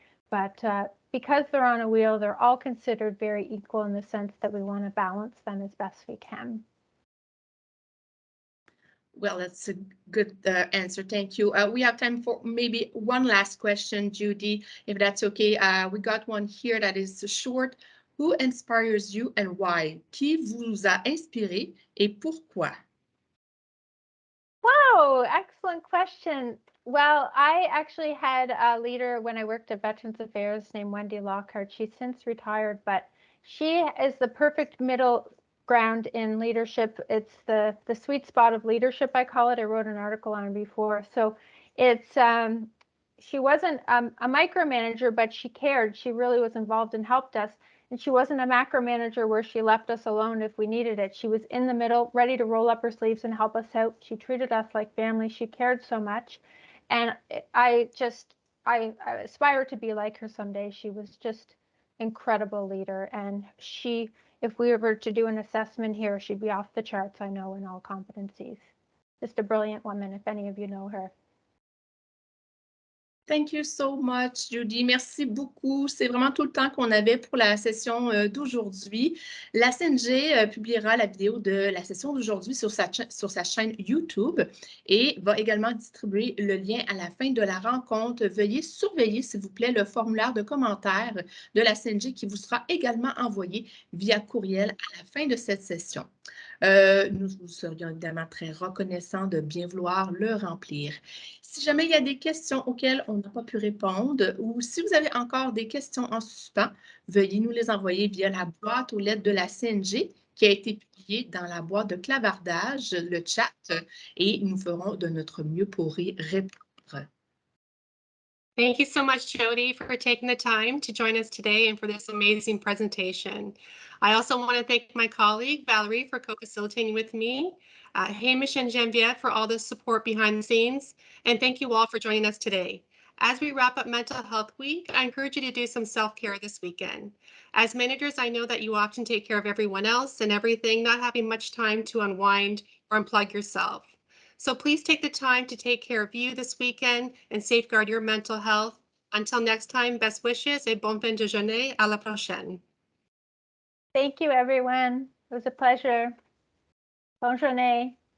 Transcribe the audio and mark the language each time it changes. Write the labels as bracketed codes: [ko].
[en] But because they're on a wheel, they're all considered very equal in the sense that we want to balance them as best we can. Well, that's a good answer. Thank you. We have time for maybe one last question, Jodi, if that's okay. We got one here that is short. Who inspires you and why? [fr] Qui vous a inspiré et pourquoi? [en] Wow, excellent question. Well, I actually had a leader when I worked at Veterans Affairs named Wendy Lockhart. She's since retired, but she is the perfect middle ground in leadership. It's the sweet spot of leadership, I call it. I wrote an article on it before. So it's she wasn't a micromanager, but she cared. She really was involved and helped us. And she wasn't a macromanager where she left us alone if we needed it. She was in the middle, ready to roll up her sleeves and help us out. She treated us like family. She cared so much. And I aspire to be like her someday. She was just incredible leader. And if we were to do an assessment here, she'd be off the charts, I know, in all competencies. Just a brilliant woman, if any of you know her. Thank you so much, Jodi. [fr] Merci beaucoup. C'est vraiment tout le temps qu'on avait pour la session d'aujourd'hui. La CNG publiera la vidéo de la session d'aujourd'hui sur sa chaîne YouTube et va également distribuer le lien à la fin de la rencontre. Veuillez surveiller, s'il vous plaît, le formulaire de commentaires de la CNG qui vous sera également envoyé via courriel à la fin de cette session. Nous vous serions évidemment très reconnaissants de bien vouloir le remplir. Si jamais il y a des questions auxquelles on n'a pas pu répondre ou si vous avez encore des questions en suspens, veuillez nous les envoyer via la boîte aux lettres de la CNG qui a été publiée dans la boîte de clavardage, le chat, et nous ferons de notre mieux pour y répondre. [en] Thank you so much, Jodi, for taking the time to join us today and for this amazing presentation. I also want to thank my colleague, Valerie, for co-facilitating with me, Hamish and Genevieve for all the support behind the scenes, and thank you all for joining us today. As we wrap up Mental Health Week, I encourage you to do some self-care this weekend. As managers, I know that you often take care of everyone else and everything, not having much time to unwind or unplug yourself. So please take the time to take care of you this weekend and safeguard your mental health. Until next time, best wishes [fr] et bonne fin de journée. À la prochaine. [en] Thank you, everyone. It was a pleasure. [fr] Bonne journée.